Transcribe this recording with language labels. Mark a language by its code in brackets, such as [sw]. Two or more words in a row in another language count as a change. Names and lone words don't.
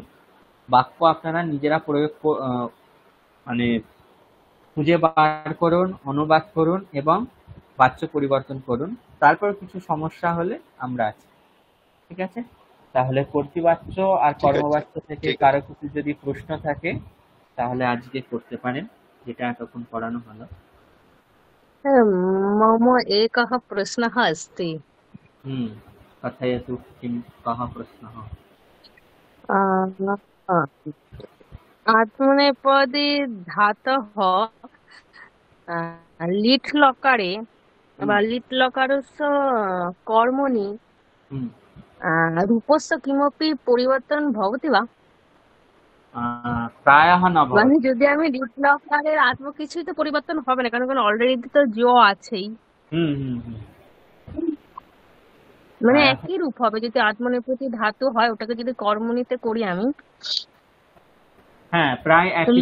[bn] বাক্য আপনারা নিজেরা মানে খুঁজে বার করুন, অনুবাদ করুন এবং বাচ্য পরিবর্তন করুন। তারপর কিছু সমস্যা হলে আমরা আছি, ঠিক আছে? তাহলে কর্তৃবাচ্য আর ঠিক আছে, কর্মবাচ্য থেকে ঠিক আছে। কারো কিছু যদি প্রশ্ন থাকে তাহলে আজকে করতে পারেন, যেটা এতক্ষণ পড়ানো হলো। [sa] मम एकः प्रश्नः अस्ति। कथयतु, किं कः प्रश्नः? अ, आत्मनेपदी धातः लिट् लकारे হুম, [bn] বা [sa] लिट् लकारस्य कर्मणि হুম। रूपस्य किमपि परिवर्तनं भवति वा? प्रायः न [bn] মানে [sa] भवति। [bn] যদি আমি লিট লকারের আত্ম কিছুই তো পরিবর্তন হবে না, কারণ অলরেডি তো জ আছেই, হুম, হুম, হুম। মানে [sa] প্রায়ः, [bn] একই রূপ হবে। যদি আত্মনেপথী ধাতু হয় ওটাকে যদি কর্মণিতে করি আমি, হ্যাঁ, প্রায় একই